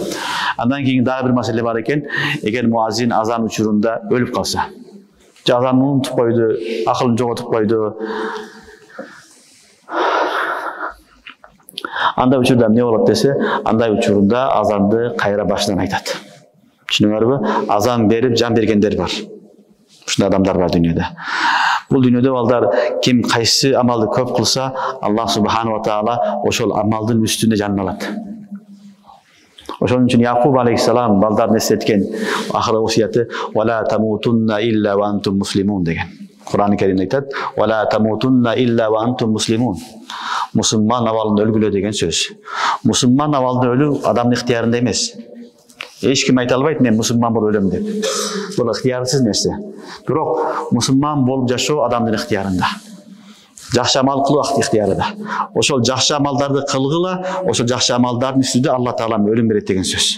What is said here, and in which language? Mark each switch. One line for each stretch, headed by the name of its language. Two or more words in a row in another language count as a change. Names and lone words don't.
Kyrgyz: Андан кийин дагы бир маселе бар экен, эгер муазин азан учурунда өлүп калса, же азанды унутуп койду, акылын жоготуп койду, андай учурда эмне болот десе, андай учурунда азанды кайра башынан айтат. Түшүнүңөрбү? Азан берип жан бергендер бар. Ушундай адамдар бар дүйнөдө. Бул дүйнөдө балдар ким кайсы амалды көп кылса,
Arabic: الله سبحانه وتعالى
Kyrgyz: ошол амалдын үстүнө жанын алат. Ошон үчүн Якуб алейхиссалам балдарын эстеткен акыркы осуяты
Arabic: "وتموتن إلا وأنتم مسلمون"
Kyrgyz: деген. Кур'ан-ы Керимде айтат:
Arabic: "وتموتن إلا وأنتم مسلمون."
Kyrgyz: Мусулман абалында өлгүлө деген сөз. Мусулман абалында өлүү адамдын ыктыярында эмес. Эч ким айта албайт, мен мусулман болуп өлөм деп. Бул ыктыярсыз нерсе. Бирок мусулман болуп жашоо адамдын ыктыярында. Жакшы амал кылуу ыктыярында. Ошол жакшы амалдарды кылгыла, ошол жакшы амалдардын үстүндө Алла Таала өлүм берет деген сөз.